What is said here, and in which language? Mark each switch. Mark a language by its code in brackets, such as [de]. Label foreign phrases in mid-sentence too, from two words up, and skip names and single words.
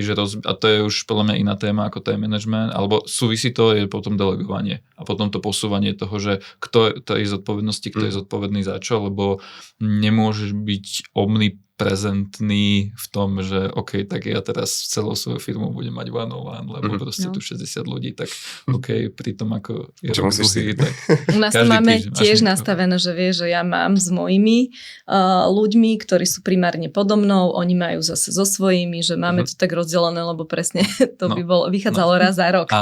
[sk] že a to je už podľa mňa iná téma ako [en] time management, [sk] alebo súvisí to, je potom delegovanie a potom to posúvanie toho, že kto je zodpovednosti, kto je zodpovedný za čo, lebo nemôžeš byť omniprezentný v tom, že OK, tak ja teraz celou svoju firmu budem mať [en] one-on-one, [sk] lebo proste tu 60 ľudí, tak OK, pri tom ako je rok druhý, tak u nás to máme tiež nastavené, že vieš, že ja mám s mojimi ľuďmi, ktorí sú primárne podo mnou, oni majú zase so svojimi, že máme to tak rozdelené, lebo presne to by vychádzalo raz za rok.